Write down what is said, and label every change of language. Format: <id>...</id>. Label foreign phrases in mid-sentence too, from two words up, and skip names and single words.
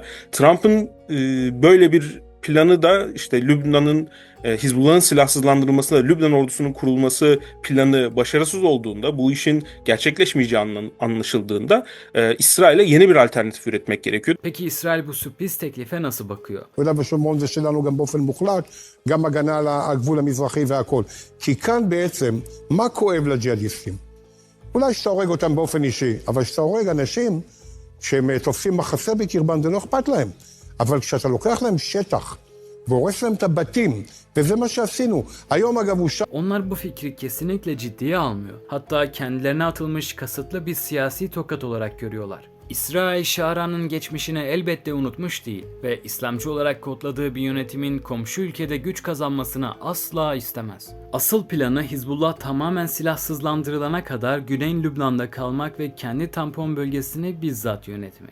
<tr>Trump'ın böyle bir planı da işte Lübnan'ın Hizbullah'ın silahsızlandırılmasıyla Lübnan ordusunun kurulması planı başarısız olduğunda, bu işin gerçekleşmeyeceği anlaşıldığında İsrail'e yeni bir alternatif üretmek gerekiyor. Peki İsrail bu sürpriz teklife nasıl bakıyor?</tr> <he>יהודה ושומרון זה שלנו גם באופן מוחלט, גם הגנה על הגבול המזרחי והכל. כי כאן בעצם, מה כואב לג'יהאדיסטים? אולי שאתה הורג אותם באופן אישי, אבל שאתה הורג אנשים שהם תופסים מחסה בקרבם, זה לא אכפת להם. אבל כשאתה לוקח להם שטח והורס להם את הבתים, וזה מה שעשינו. היום אגב הוא</he> <tr>Onlar bu fikri kesinlikle ciddiye almıyor. Hatta kendilerine atılmış kasıtlı bir siyasi tokat olarak görüyorlar. İsrail, Şara'nın geçmişini elbette unutmuş değil ve İslamcı olarak kodladığı bir yönetimin komşu ülkede güç kazanmasını asla istemez. Asıl planı Hizbullah tamamen silahsızlandırılana kadar Güney Lübnan'da kalmak ve kendi tampon bölgesini bizzat yönetmek.</tr>